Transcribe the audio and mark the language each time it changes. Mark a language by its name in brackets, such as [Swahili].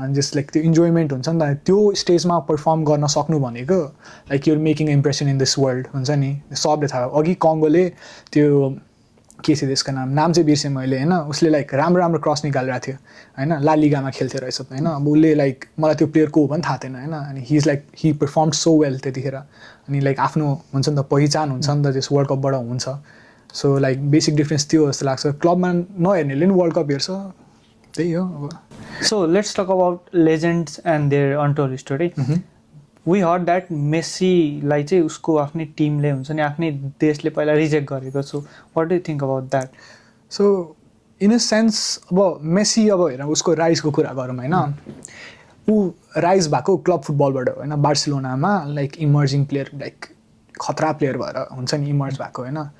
[Nepali] अनि just like त्यो enjoyment हुन्छ नि त, त्यो स्टेजमा पर्फर्म गर्न सक्नु भनेको like [English] your making impression in this world [Nepali] हुन्छ नि। सबले थाहा अघि कङ्गोले त्यो के थियो त्यसको नाम चाहिँ बिर्सेँ मैले होइन, उसले लाइक राम्रो क्रस निकालिरहेको थियो होइन, ला लिगामा खेल्थ्यो रहेछ होइन। अब उसले लाइक मलाई त्यो प्लेयर को हो पनि थाहा थिएन होइन। [English] अनि he is like he perform so well त्यतिखेर। [Nepali] अनि लाइक आफ्नो हुन्छ नि त पहिचान हुन्छ नि त त्यस वर्ल्ड कपबाट हुन्छ। सो लाइक बेसिक डिफ्रेन्स त्यो जस्तो लाग्छ। क्लबमा नहेर्नेले नि वर्ल्ड कप हेर्छ, त्यही हो अब। [English] So let's talk about legends and their untold story. We heard that [Nepali] मेस्सीलाई चाहिँ उसको आफ्नै टिमले हुन्छ नि आफ्नै देशले पहिला रिजेक्ट गरेको छु। [English] What do you think about that? [Nepali] So in a sense अब मेस्सी अब हेर उसको राइजको कुरा गरौँ होइन, ऊ राइज भएको क्लब फुटबलबाट होइन, बार्सिलोनामा लाइक इमर्जिङ प्लेयर लाइक खतरा प्लेयर भएर हुन्छ नि इमर्ज भएको होइन।